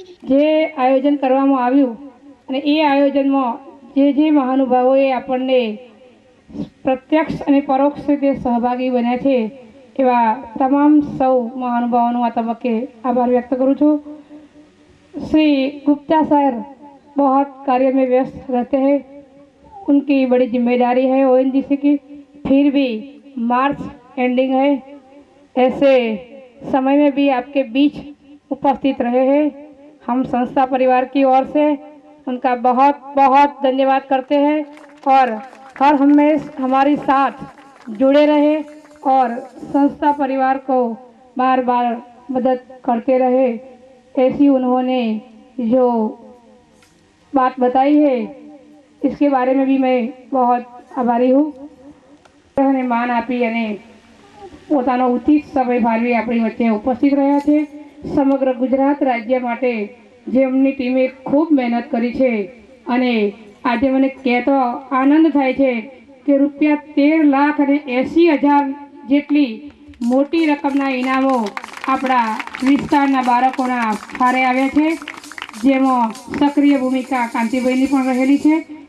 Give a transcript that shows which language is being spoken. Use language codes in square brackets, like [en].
[gu] જે આયોજન કરવામાં આવ્યું અને એ આયોજનમાં જે મહાનુભાવોએ આપણને પ્રત્યક્ષ અને પરોક્ષ રીતે સહભાગી બન્યા છે એવા તમામ સૌ મહાનુભાવોનો આ તબક્કે આભાર વ્યક્ત કરું છું। [hi] श्री गुप्ता सर बहुत कार्य में व्यस्त रहते हैं, उनकी बड़ी जिम्मेदारी है ओएनजीसी की, फिर भी मार्च एंडिंग है, ऐसे समय में भी आपके बीच उपस्थित रहे हैं। हम संस्था परिवार की ओर से उनका बहुत बहुत धन्यवाद करते हैं और हर हमेशा हमारे साथ जुड़े रहे और संस्था परिवार को बार बार मदद करते रहे। ऐसी उन्होंने जो बात बताई है इसके बारे में भी मैं बहुत आभारी हूँ। [gu] અને માન આપી અને પોતાનો ઉચિત સમય ફાળવી આપણી વચ્ચે ઉપસ્થિત રહ્યા છે। સમગ્ર ગુજરાત રાજ્ય માટે જેમની ટીમે ખૂબ મહેનત કરી છે અને આજે મને કહેતો આનંદ થાય છે કે ₹13,80,000 જેટલી મોટી રકમના ઇનામો આપણા વિસ્તારના બાળકોના ફાળે આવ્યા છે, જેમાં સક્રિય ભૂમિકા કાંતિભાઈની પણ રહેલી છે।